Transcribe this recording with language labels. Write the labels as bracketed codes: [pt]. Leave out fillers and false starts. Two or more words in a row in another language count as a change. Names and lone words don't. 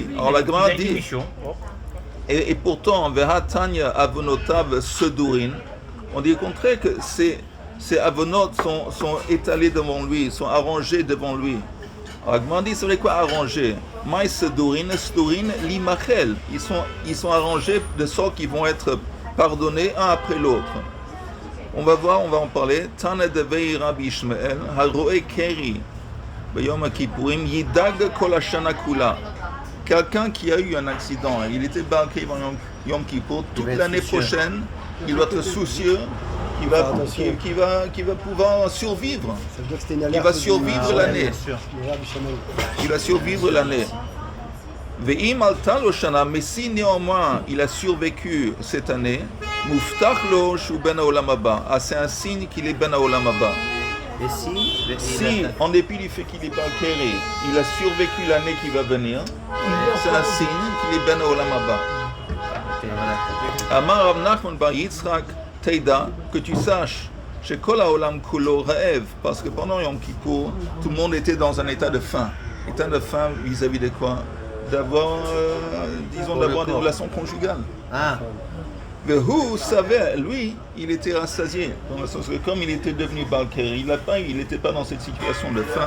[fr] Alors la Gemara dit, et pourtant, [he] והתניא עוונותיו סדורין, [fr] on dit au contraire que ces avonot sont étalés devant lui, sont arrangés devant lui. Alors la Gemara dit, c'est vrai quoi arranger? [he] מאי סדורין למחל. [fr] Ils sont arrangés de sorte qu'ils vont être pardonnés un après l'autre. On va voir, on va en parler. [he] תנא דבי רבי ישמעאל הרואה קרי ביום כיפורים ידאג כל השנה כולה. [fr] Quelqu'un qui a eu un accident, il était [he] בעל קרי [fr] pendant Yom Kippour, toute l'année prochaine, il doit être soucieux, qui va pouvoir survivre. Il va survivre l'année. Il va survivre l'année. [he] ואם עלתה לו שנה, [fr] mais si néanmoins il a survécu cette année, [he] מובטח לו שהוא בן העולם הבא. [fr] Ah, c'est un signe qu'il est [he] בן העולם הבא. [fr] Et si, en dépit du fait qu'il est [he] בעל קרי, [fr] il a survécu l'année qui va venir, c'est un signe qu'il est [he] בן העולם הבא. אמר רב נחמן בר יצחק תדע, [fr] que tu saches, chez [he] כל העולם כולו רעב, [fr] parce que pendant Yom Kippour, tout le monde était dans un état de faim. État de faim vis-à-vis de quoi? D'avoir des relations conjugales. Vehu savait, lui, il était rassasié, dans le sens que comme il était devenu [he] בעל קרי, [fr] il n'était pas dans cette situation de faim.